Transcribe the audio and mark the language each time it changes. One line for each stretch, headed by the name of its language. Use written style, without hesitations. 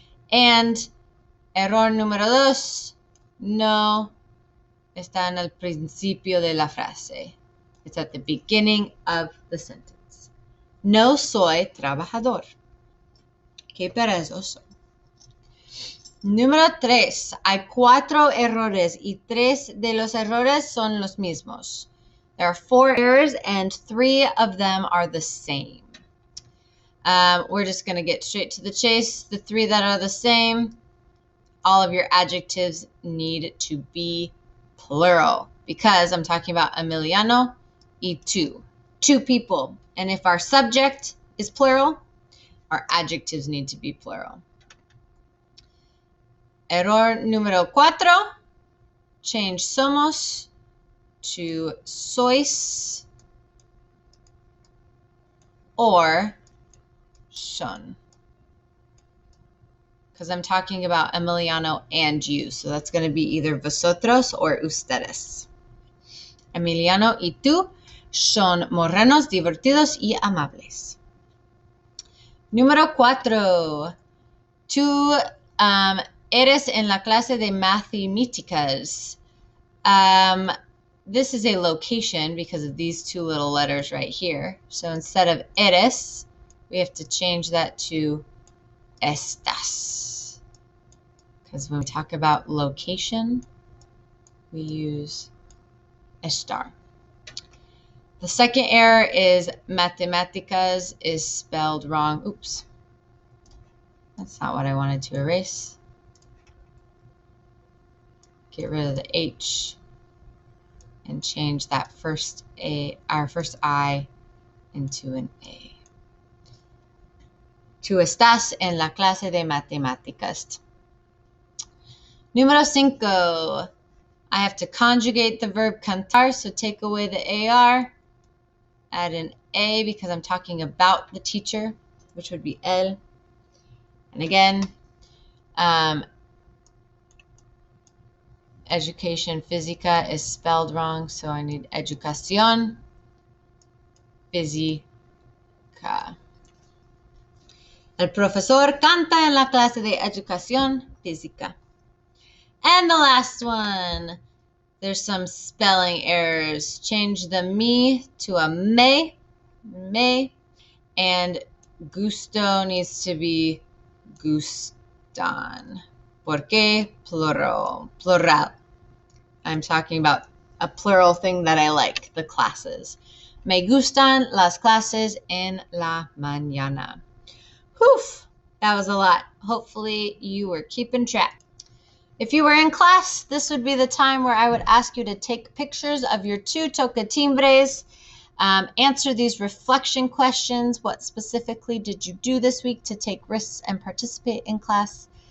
Spanish: And error número dos, no está en el principio de la frase.
English: It's at the beginning of the sentence.
Spanish: No soy trabajador. Qué perezoso. Número 3. Hay 4 errores y 3 de los errores son los mismos.
English: There are 4 errors and 3 of them are the same. We're just going to get straight to the chase. The 3 that are the same, all of your adjectives need to be plural because I'm talking about Emiliano y tú. 2 people. And if our subject is plural, our adjectives need to be plural. Error número 4, change somos to sois or son. Because I'm talking about Emiliano and you. So that's going to be either vosotros or ustedes.
Spanish: Emiliano y tú son morenos, divertidos y amables. Número 4. Tú eres en la clase de mathematics.
English: This is a location because of these 2 little letters right here. So instead of eres, we have to change that to estás. Because when we talk about location, we use estar. The second error is matemáticas is spelled wrong. Oops. That's not what I wanted to erase. Get rid of the H and change that first our first I into an A.
Spanish: Tú estás en la clase de matemáticas. Número 5.
English: I have to conjugate the verb cantar, so take away the AR, add an A because I'm talking about the teacher, which would be él. And again, education física is spelled wrong, so I need educación física.
Spanish: El profesor canta en la clase de educación física.
English: And the last one, there's some spelling errors. Change the me to a me, and gusto needs to be gustan.
Spanish: ¿Por qué plural?
English: I'm talking about a plural thing that I like, the classes.
Spanish: Me gustan las clases en la mañana.
English: Whew, that was a lot. Hopefully you were keeping track. If you were in class, this would be the time where I would ask you to take pictures of your 2 tocatimbres, answer these reflection questions. What specifically did you do this week to take risks and participate in class?